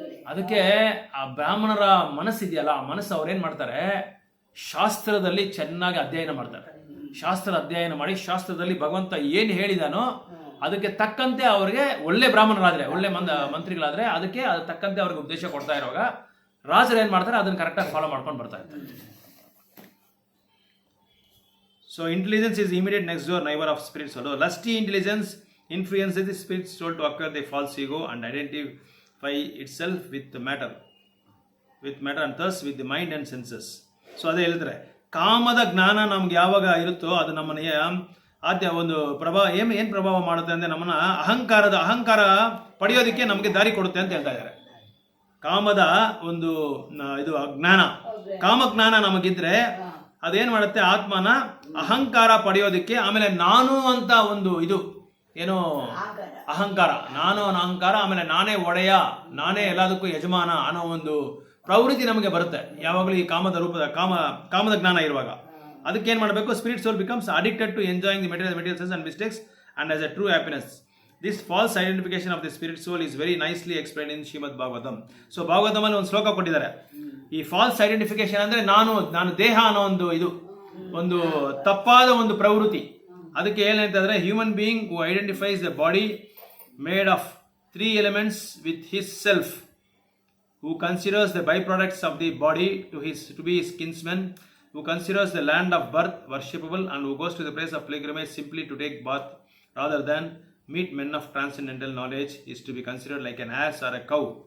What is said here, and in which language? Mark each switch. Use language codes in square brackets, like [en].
[kn] ಅದಕ್ಕೆ ಆ ಬ್ರಾಹ್ಮಣರ ಮನಸ್ಸಿದೆಯಲ್ಲ, ಆ ಮನಸ್ಸು ಅವ್ರೇನ್ ಮಾಡ್ತಾರೆ, ಶಾಸ್ತ್ರದಲ್ಲಿ ಚೆನ್ನಾಗಿ ಅಧ್ಯಯನ ಮಾಡ್ತಾರೆ. ಶಾಸ್ತ್ರ ಅಧ್ಯಯನ ಮಾಡಿ, ಶಾಸ್ತ್ರದಲ್ಲಿ ಭಗವಂತ ಏನ್ ಹೇಳಿದಾನೋ ಅದಕ್ಕೆ ತಕ್ಕಂತೆ ಅವ್ರಿಗೆ ಒಳ್ಳೆ ಬ್ರಾಹ್ಮಣರಾದ್ರೆ, ಒಳ್ಳೆ ಮಂತ್ರಿಗಳಾದ್ರೆ ಅದಕ್ಕೆ ತಕ್ಕಂತೆ ಅವ್ರಿಗೆ ಉದ್ದೇಶ ಕೊಡ್ತಾ ಇರುವಾಗ ರಾಜರು ಏನ್ ಮಾಡ್ತಾರೆ, ಅದನ್ನ ಕರೆಕ್ಟಾಗಿ ಫಾಲೋ ಮಾಡ್ಕೊಂಡು ಬರ್ತಾ ಇರ್ತಾರೆ. [en] So intelligence is immediate next door neighbor of spirit soul. Lusty intelligence influences the spirit soul to acquire the false ego and identify itself with matter and thus with the mind and senses. [kn] So ಅದೇ ಹೇಳಿದ್ರೆ, ಕಾಮದ ಜ್ಞಾನ ನಮ್ಗೆ ಯಾವಾಗ ಇರುತ್ತೋ ಅದು ನಮ್ಮನ್ನ ಒಂದು ಏನ್ ಪ್ರಭಾವ ಮಾಡುತ್ತೆ ಅಂದ್ರೆ, ನಮ್ಮನ್ನ ಅಹಂಕಾರ ಪಡೆಯೋದಕ್ಕೆ ನಮಗೆ ದಾರಿ ಕೊಡುತ್ತೆ ಅಂತ ಹೇಳ್ತಾ ಇದ್ದಾರೆ. ಕಾಮದ ಒಂದು ಇದು ಕಾಮಜ್ಞಾನ ನಮಗಿದ್ರೆ ಅದೇನ್ ಮಾಡುತ್ತೆ, ಆತ್ಮನ ಅಹಂಕಾರ ಪಡೆಯೋದಿಕ್ಕೆ, ಆಮೇಲೆ ನಾನು ಅಂತ ಒಂದು ಇದು ಏನೋ ಅಹಂಕಾರ, ಆಮೇಲೆ ನಾನೇ ಒಡೆಯ, ನಾನೇ ಎಲ್ಲದಕ್ಕೂ ಯಜಮಾನ ಅನ್ನೋ ಒಂದು ಪ್ರವೃತ್ತಿ ನಮಗೆ ಬರುತ್ತೆ ಯಾವಾಗಲೂ ಈ ಕಾಮದ ಜ್ಞಾನ ಇರುವಾಗ. ಅದಕ್ಕೆ ಏನ್ ಮಾಡಬೇಕು, [en] Spirit soul becomes addicted to enjoying the material sense and mistakes and as a true happiness. This false identification of the spirit soul is very nicely explained in Srimad Bhagavatam. [kn] So Bhagavatam ಅಲ್ಲಿ ಒಂದು ಶ್ಲೋಕ ಕೊಟ್ಟಿದ್ದಾರೆ. ಈ falls identification ಅಂದ್ರೆ ನಾನು ದೇಹ ಅನ್ನೋ ಒಂದು ತಪ್ಪಾದ ಒಂದು ಪ್ರವೃತ್ತಿ. ಅದಕ್ಕೆ ಏನಂತಂದ್ರೆ, [en] Human being who identifies the body made of 3 elements with his self, who considers the byproducts of the body to be his kinsman, who considers the land of birth worshipable and who goes to the place of pilgrimage simply to take bath rather than meet men of transcendental knowledge is to be considered like an ass or a cow.